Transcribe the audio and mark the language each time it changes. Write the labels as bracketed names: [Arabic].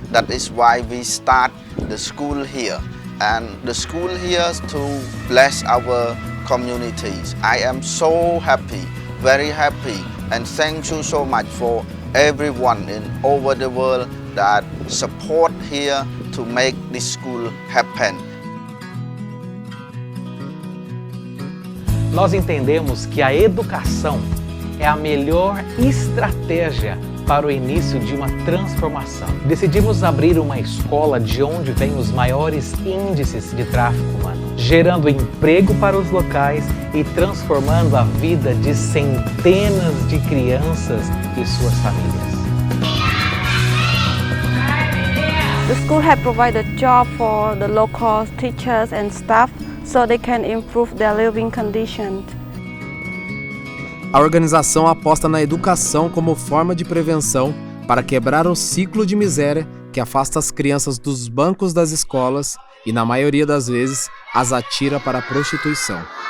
[English] That is why we start the school here. And the school here to bless our communities. I am so happy, very happy, and thank you so much for everyone in over the world that support here to make this school happen. [Portuguese] Nós entendemos que a educação é a melhor estratégia para o início de uma transformação. Decidimos abrir uma escola de onde vêm os maiores índices de tráfico humano, gerando emprego para os locais e transformando a vida de centenas de crianças e suas famílias. [English] The school has provided jobs for the local teachers and staff so they can improve their living conditions. [Portuguese] A organização aposta na educação como forma de prevenção para quebrar o ciclo de miséria que afasta as crianças dos bancos das escolas e, na maioria das vezes, as atira para a prostituição.